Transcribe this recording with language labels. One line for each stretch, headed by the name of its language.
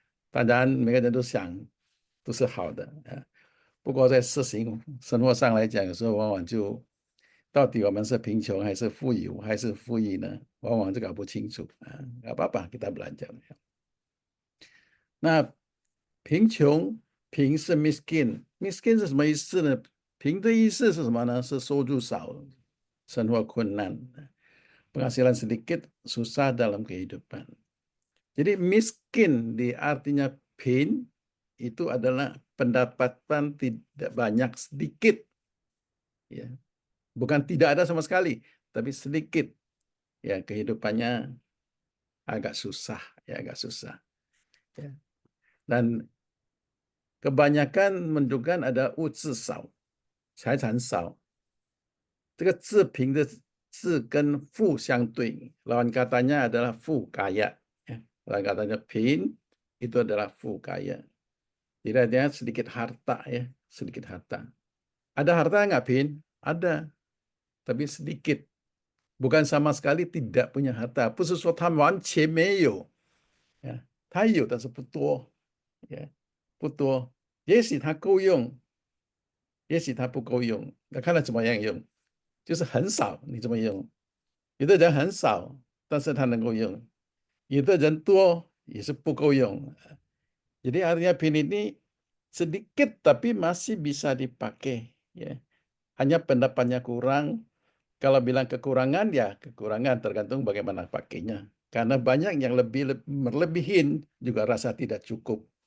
Chinese: 当然，每个人都想都是好的啊，不过在实行生活上来讲，有时候往往就到底我们是贫穷还是富有还是富裕呢？往往就搞不清楚啊。
Indonesian: apa-apa kita belajar。
Chinese: 那贫穷，贫是 miskin，miskin 是什么意思呢？贫的意思是什么呢？是收入少，生活困难，
Indonesian: penghasilan sedikit, susah dalam kehidupan. Jadi miskin di artinya pin itu adalah pendapatan tidak banyak, sedikit. Ya. Bukan tidak ada sama sekali, tapi sedikit. Ya, kehidupannya agak susah, ya agak susah. Ya. Dan kebanyakan menunjukkan ada
Chinese: 物质少，财产少。这个自贫的字跟富相对，
Indonesian: lawan katanya adalah
Chinese: 富 kaya.
Indonesian: Lawan katanya pin itu adalah 富 kaya. Jadi artinya sedikit harta ya, sedikit harta. Ada harta nggak pin? Ada, tapi sedikit. Bukan sama sekali tidak punya harta，
Chinese: 不是说他完全没有，他有但是不多，不多。也许他够用，也许他不够用，那看他怎么样用，就是很少你怎么用。有的人很少，但是他能够用；有的人多也是不够用。
Indonesian: Jadi artinya pin ini sedikit tapi masih bisa dipakai. Ya. Hanya pendapatnya kurang. Kalau bilang kekurangan ya kekurangan tergantung bagaimana pakainya. Karena banyak yang melebihin juga rasa tidak cukup.